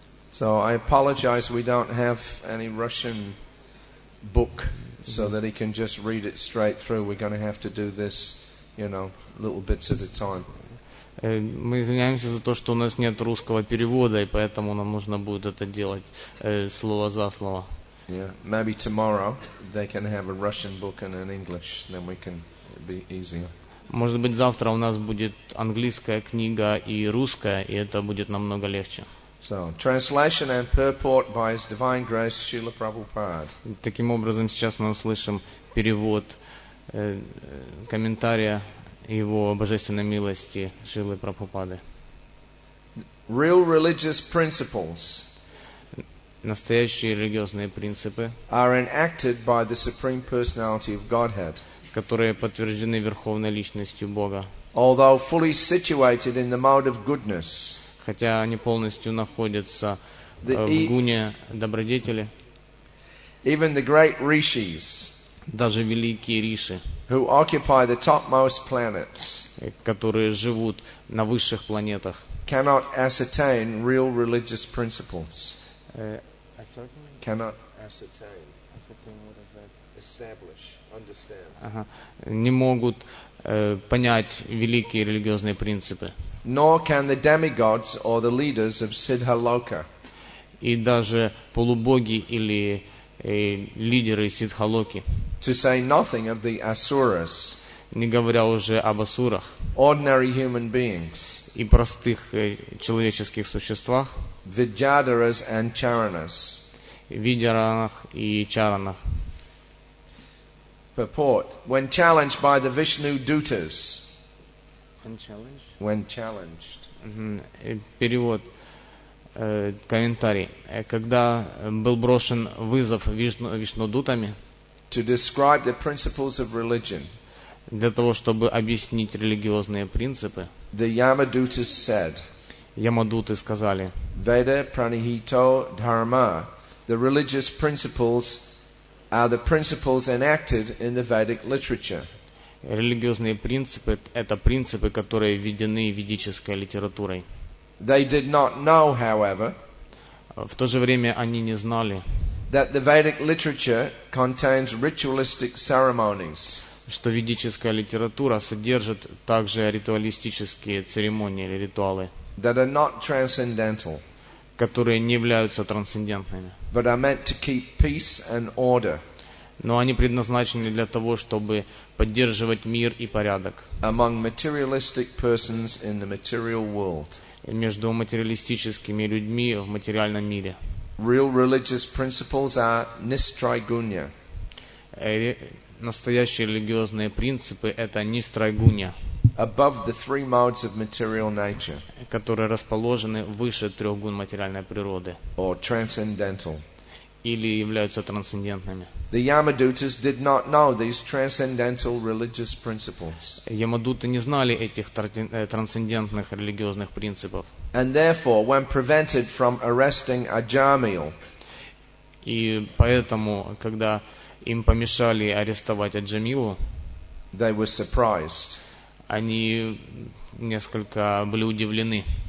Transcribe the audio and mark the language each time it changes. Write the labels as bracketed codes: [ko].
[en] So I apologize, we don't have any Russian book so that he can just read it straight through. We're going to have to do this, little bits at a time. [ru] Мы извиняемся за то, что у нас нет русского перевода, и поэтому нам нужно будет это делать слово за слово. [en] Yeah, maybe tomorrow they can have a Russian book and an English, then we can be easier. [ru] Может быть, завтра у нас будет английская книга и русская, и это будет намного легче. [en] So, translation and purport by His Divine Grace, Srila Prabhupada. [ru] Таким образом, сейчас мы услышим перевод комментария Его Божественной милости Шрилы Прабхупады. [en] Real religious principles [ru] Настоящие религиозные принципы, [en] are enacted by the Supreme Personality of Godhead, [ru] которые подтверждены Верховной Личностью Бога, [en] although fully situated in the mode of goodness. [ru] хотя они полностью находятся в гуне добродетели. [en] Even the great rishis, [ru] Даже великие риши, [en] who occupy the topmost planets, [ru] которые живут на высших планетах, [en] cannot ascertain real religious principles. Cannot ascertain, establish, understand. [ru] Не могут понять великие религиозные принципы. [en] Nor can the demigods or the leaders of Siddhaloka. [ru] И даже полубоги или лидеры Сиддхалоки, [en] To say nothing of the asuras, [ru] не говоря уже об асурах [en] ordinary human beings, [ru] и простых человеческих существах, [en] Vidyadharas and Charanas. [ru] Видяранах и Чаранах. [en] Purport. When challenged by the Vishnu Dutas, when challenged, [ru] Перевод, комментарий. Когда был брошен вызов Вишнудутами [en] to describe the principles of religion, [ru] для того, чтобы объяснить религиозные принципы, [en] the Yamadutas said, [ru] Ямадуты сказали: [sa] Veda pranihito dharma, [en] the religious principles are the principles enacted in the Vedic literature. [ru] религиозные принципы — это принципы, которые введены ведической литературой. [en] They did not know, however, [ru] В то же время они не знали, [en] that the Vedic literature contains ritualistic ceremonies, [ru] что ведическая литература содержит также ритуалистические церемонии или ритуалы, [en] that are not transcendental, [ru] которые не являются трансцендентными, [en] but are meant to keep peace and order [ru] но они предназначены для того, чтобы поддерживать мир и порядок [en] among materialistic persons in the material world. [ru] между материалистическими людьми в материальном мире. [en] Real religious principles are nistraigunya, [ru] Настоящие религиозные принципы — это нистрайгунья, [en] above the three modes of material nature, [ru] которые расположены выше трех гун материальной природы [en] or transcendental. [ru] или являются трансцендентными. [en] The Yamadutas did not know these transcendental religious principles, [ru] Ямадуты не знали этих трансцендентных религиозных принципов. [en] and therefore, when prevented from arresting Ajamil, [ru] И поэтому, когда им помешали арестовать Аджамилу, [en] they were surprised. [ru] они несколько были удивлены.